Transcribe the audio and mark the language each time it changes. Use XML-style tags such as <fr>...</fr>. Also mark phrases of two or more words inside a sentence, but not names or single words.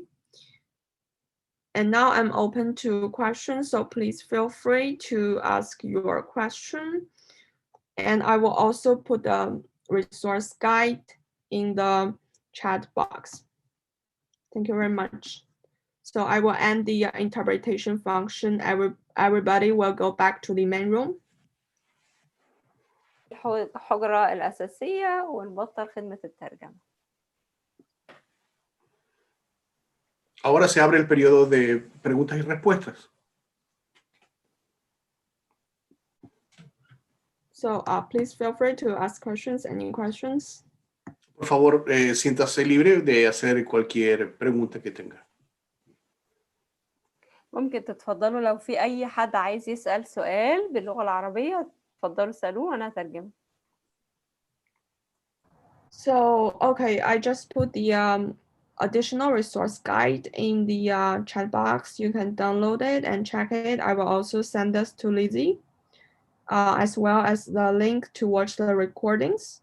<en>And now I'm open to questions, so please feel free to ask your question. And I will also put the resource guide in the chat box. Thank you very much. So I will end the interpretation function. Everybody will go back to the main room.</en> <ar>الحجرة الأساسية ونبطل خدمة الترجمة.</ar> <es>Ahora se abre el periodo de preguntas y respuestas.</es> <en>So please feel free to ask questions. Any questions?</en> <es>Por favor, siéntase libre de hacer cualquier pregunta que tenga.</es> <ar>ممكن تتفضلوا لو في أي حد عايز يسأل سؤال باللغة العربية تفضلوا اسألوه وأنا هترجم.</ar> <en>So, okay, I just put the additional resource guide in the chat box. You can download it and check it. I will also send this to Lizzie, as well as the link to watch the recordings.</en>